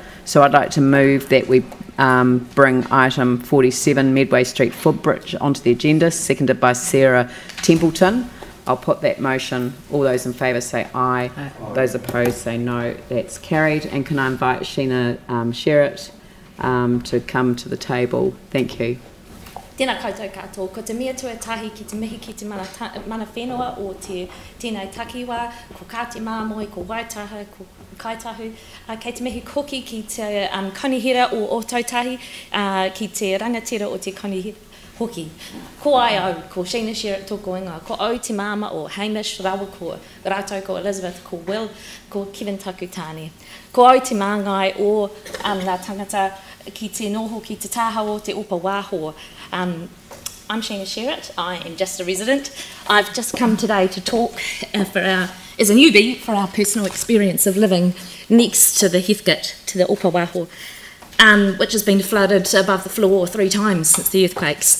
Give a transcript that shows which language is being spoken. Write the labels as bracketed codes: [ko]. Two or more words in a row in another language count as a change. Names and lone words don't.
[en] So I'd like to move that we bring item 47, Medway Street footbridge, onto the agenda, seconded by Sarah Templeton. I'll put that motion. All those in favour say aye. Aye. Those opposed say no. That's carried. And can I invite Sheena Sherritt to come to the table? Thank you. [mi] Tēnā koutou katoa, ko te mea tuatahi ki te mihi ki te mana whenua o te tēnei takiwa, ko Kāti Māmoe, ko Waitaha, ko Kaitahu, kei te mihi hoki ki te konihira o Otautahi, ki te rangatira o te konihira hoki. Ko ai au, ko Sheena Sherritt tōko ingoa, ko au te māma o Hamish, Rawa, ko Rātou, ko Elizabeth, ko Will, ko Kevin Takutani. Ko au te māngai o ngā tangata ki te noho, ki te tāhau o te upa wāho. [en] I'm Sheena Sherritt. I am just a resident. I've just come today to talk as a newbie for our personal experience of living next to the Heathcote, to the upa wāho, which has been flooded above the floor 3 times since the earthquakes.